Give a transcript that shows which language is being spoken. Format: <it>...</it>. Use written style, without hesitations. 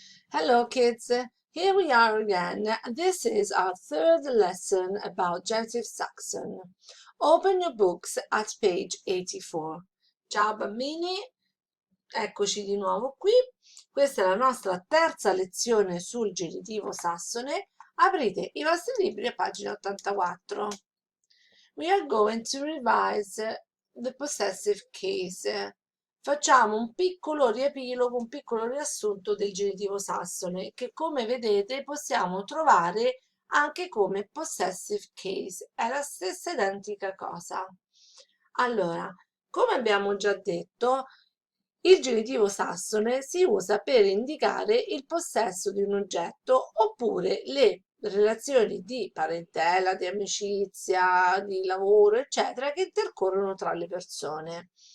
<en>Hello kids, here we are again. This is our third lesson about genitive Saxon. Open your books at page 84.</en> <it>Ciao bambini, eccoci di nuovo qui. Questa è la nostra terza lezione sul genitivo sassone. Aprite i vostri libri a pagina 84.</it> <en>We are going to revise the possessive case.</en> <it>Facciamo un piccolo riepilogo, un piccolo riassunto del genitivo sassone che come vedete possiamo trovare anche come possessive case. È la stessa identica cosa. Allora, come abbiamo già detto, il genitivo sassone si usa per indicare il possesso di un oggetto oppure le relazioni di parentela, di amicizia, di lavoro, eccetera, che intercorrono tra le persone.</it>